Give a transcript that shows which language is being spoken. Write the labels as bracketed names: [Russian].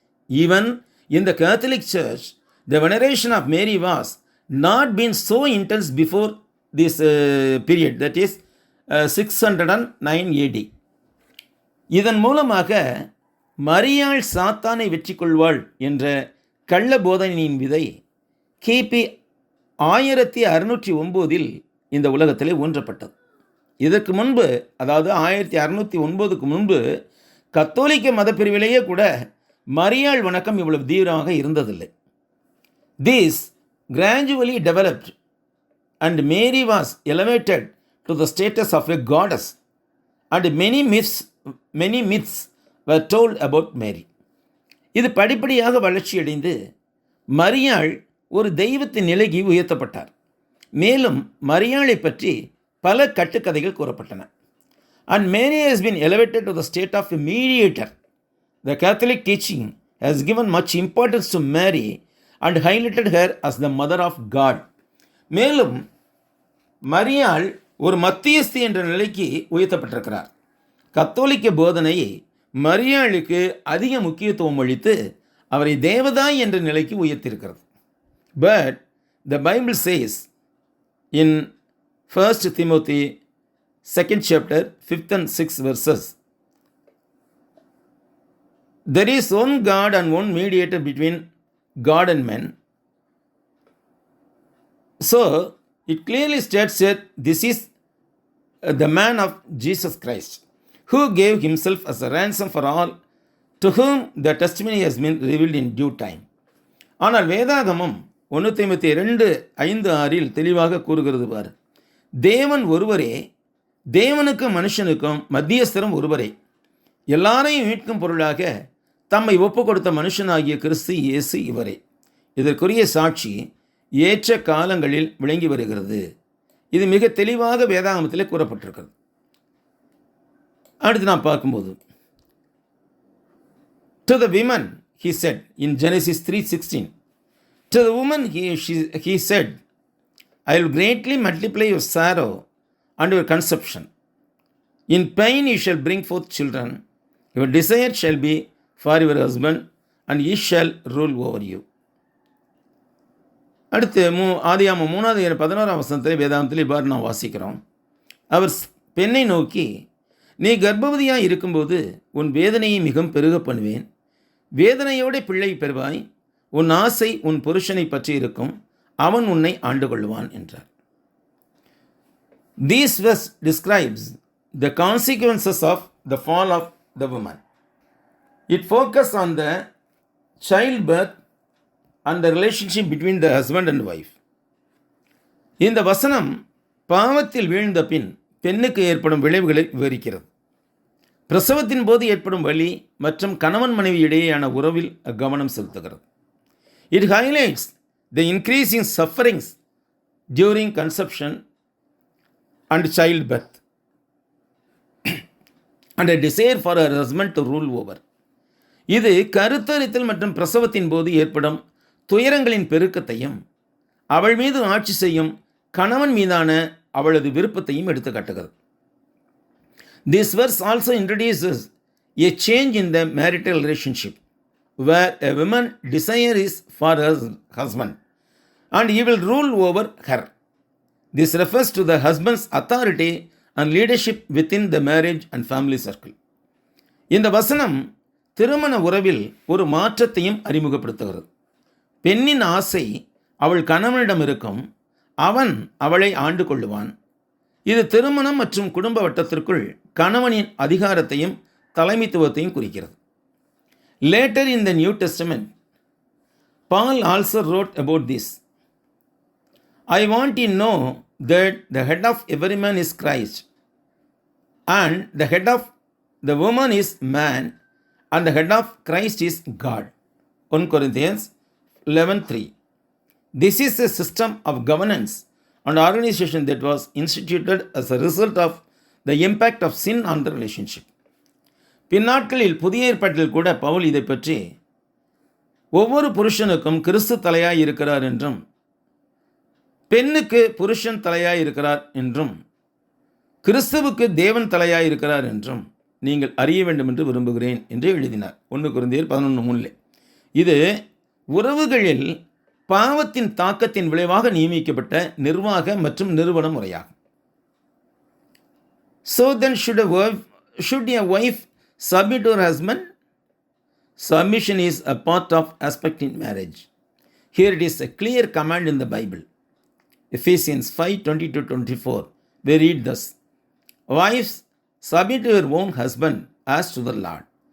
[English] Even in the Catholic Church, the veneration of Mary was not been so intense before this period, that is 609 AD. [Tamil] இதன் மூலமாக மரியாள் சாத்தானை வெற்றி கொள்வாள் என்ற கள்ள போதனையின் விதை கிபி 1609 இந்த உலகத்திலே ஊன்றப்பட்டது. இதற்கு முன்பு, அதாவது 1609க்கு முன்பு கத்தோலிக்க மதப்பிரிவிலேயே கூட மரியாள் வணக்கம் இவ்வளவு தீவிரமாக இருந்ததில்லை. [English] This gradually developed and Mary was elevated to the status of a goddess, and many myths were told about Mary. [Tamil] இது படிப்படியாக வளர்ச்சியடைந்து மரியாள் ஒரு தெய்வத்தின் நிலைக்கு உயர்த்தப்பட்டார். மேலும் மரியாளை பற்றி பல கட்டுக்கதைகள் கூறப்பட்டன. [English] And Mary has been elevated to the state of a mediator. The Catholic teaching has given much importance to Mary and highlighted her as the mother of God. [Tamil] மேலும் மரியாள் ஒரு மத்தியஸ்தி என்ற நிலைக்கு உயர்த்தப்பட்டிருக்கிறார். கத்தோலிக்க போதனை மரியாளுக்கு அதிக முக்கியத்துவம் அளித்து அவரை தேவதாய் என்ற நிலைக்கு உயர்த்தியிருக்கிறது. [English] But the Bible says in 1 Timothy 2nd chapter 5th and 6th verses, there is one God and one mediator between God and men. So it clearly states that this is the man of Jesus Christ, who gave himself as a ransom for all, to whom the testimony has been revealed in due time. [Tamil] ஆனால் வேதாகமம் 1 தீமோத்தேயு 2:5-6 தெளிவாக கூறுகிறது பார், தேவன் ஒருவரே, தேவனுக்கும் மனுஷனுக்கும் மத்தியஸ்தரும் ஒருவரே, எல்லாரையும் மீட்கும் பொருளாக தம்மை ஒப்பு கொடுத்த மனுஷனாகிய கிறிஸ்து இயேசு இவரே. இதற்குரிய சாட்சி ஏற்ற காலங்களில் விளங்கி வருகிறது. இது மிக தெளிவாக வேதாகமத்தில் கூறப்பட்டிருக்கிறது. அடுத்து நாம் பார்க்கும்போது, [English] to the women he said in Genesis 3:16, to the woman he said, I will greatly multiply your sorrow and your conception. In pain you shall bring forth children. Your desire shall be for your husband, and he shall rule over you. [Tamil] அடுத்து ஆதியாகமம் 3:11 வேதாகமத்தில் இவ்வாறு நாம் வாசிக்கிறோம். அவர் பெண்ணை நோக்கி, நீ கர்ப்பவதியாக இருக்கும்போது உன் வேதனையை மிகவும் பெருக பண்ணுவேன், வேதனையோட பிள்ளை பெறுவாய், உன் ஆசை உன் புருஷனை பற்றி இருக்கும், அவன் உன்னை ஆண்டு கொள்வான் என்றார். [English] This verse describes the consequences of the fall of the woman. It focuses on the childbirth and the relationship between the husband and wife. [Tamil] இந்த வசனம் பாவத்தில் வீழ்ந்த பின் பெண்ணுக்கு ஏற்படும் விளைவுகளை விவரிக்கிறது. பிரசவத்தின் போது ஏற்படும் வலி மற்றும் கணவன் மனைவி இடையேயான உறவில் கவனம் செலுத்துகிறது. [English] It highlights the increasing sufferings during conception and childbirth and a desire for her husband to rule over. [Tamil] இது கருத்தரித்தல் மற்றும் பிரசவத்தின் போது ஏற்படும் துயரங்களின் பெருக்கத்தையும் அவள் மீது ஆட்சி செய்யும் கணவன் மீதான அவளது விருப்பத்தையும் எடுத்துக்காட்டுகிறது. [English] This verse also introduces a change in the marital relationship, where a woman's desire is for her husband and he will rule over her. This refers to the husband's authority and leadership within the marriage and family circle. [Tamil] இந்த வசனம் திருமண உறவில் ஒரு மாற்றத்தையும் அறிமுகப்படுத்துகிறது. பெண்ணின் ஆசை அவள் கணவனிடம் இருக்கும், அவன் அவளை ஆண்டு கொள்ளுவான். இது திருமணம் மற்றும் குடும்ப வட்டத்திற்குள் கணவனின் அதிகாரத்தையும் தலைமைத்துவத்தையும் குறிக்கிறது. [English] Later in the New Testament, Paul also wrote about this. I want you to know that the head of every man is Christ, and the head of the woman is man, and the head of Christ is God. 1 Corinthians 11:3. This is a system of governance and organization that was instituted as a result of the impact of sin on the relationship. [Tamil] பின்னாட்களில் புதிய ஏற்பாட்டில் கூட பவுல் இதை பற்றி ஒவ்வொரு புருஷனுக்கும் கிறிஸ்து தலையாய் இருக்கிறார் என்றும் பெண்ணுக்கு புருஷன் தலையாய் இருக்கிறார் என்றும் கிறிஸ்துவுக்கு தேவன் தலையாய் இருக்கிறார் என்றும் நீங்கள் அறிய வேண்டும் என்று விரும்புகிறேன் என்று எழுதினார். 1 கொரிந்தியர் 11:3. இது உறவுகளில் பாவத்தின் தாக்கத்தின் விளைவாக நியமிக்கப்பட்ட நிர்வாக மற்றும் நிறுவன முறையாகும். [English] So then should a wife submit to her husband? Submission is a part of aspect in marriage. Here it is a clear command in the Bible. Ephesians 5:20-24. We read thus: Wives, submit to your own husband as to the Lord.